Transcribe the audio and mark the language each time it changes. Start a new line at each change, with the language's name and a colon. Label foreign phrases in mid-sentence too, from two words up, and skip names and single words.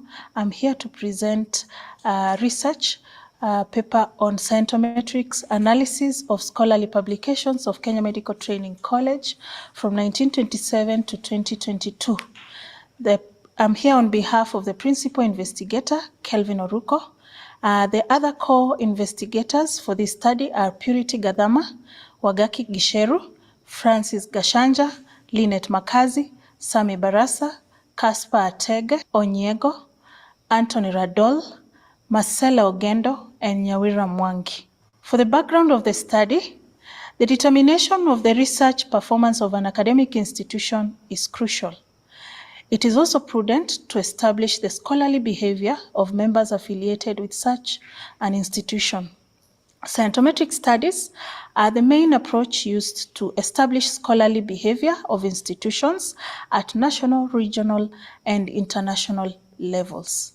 English: I'm here to present research paper on Scientometric's analysis of scholarly publications of Kenya Medical Training College from 1927 to 2022. I'm here on behalf of the principal investigator, Kelvin Oruko. The other co-investigators for this study are Purity Gathama, Wagaki Gisheru, Francis Gashanja, Lynette Makazi, Sami Barasa, Caspar Atege Onyego, Anthony Radol, Marcela Ogendo, and Nyawira Mwangi. For the background of the study, the determination of the research performance of an academic institution is crucial. It is also prudent to establish the scholarly behavior of members affiliated with such an institution. Scientometric studies are the main approach used to establish scholarly behavior of institutions at national, regional, and international levels.